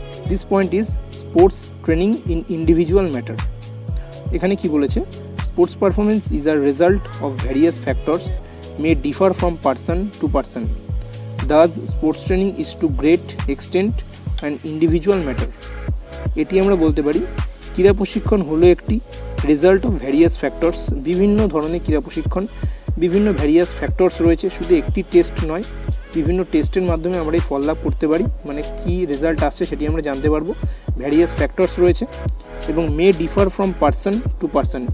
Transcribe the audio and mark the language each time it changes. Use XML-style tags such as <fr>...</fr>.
<en>This point is sports training in individual matter.</en> <bn>এখানে কি বলেছে,</bn> <en>Sports performance is a result of various factors may differ from person to person. Thus, sports training is to great extent an individual matter.</en> <bn>এটি আমরা বলতে পারি ক্রীড়া প্রশিক্ষণ হলো একটি</bn> <en>Result of various factors.</en> <bn>বিভিন্ন ধরনের ক্রীড়া প্রশিক্ষণ বিভিন্ন ভ্যারিয়াস ফ্যাক্টরস রয়েছে, শুধু একটি টেস্ট নয়, বিভিন্ন টেস্টের মাধ্যমে আমরা এই ফল লাভ করতে পারি, মানে কী রেজাল্ট আসছে সেটি আমরা জানতে পারবো.</bn> <en>various factors</en> <bn>রয়েছে এবং</bn> <en>May differ from person to person.</en>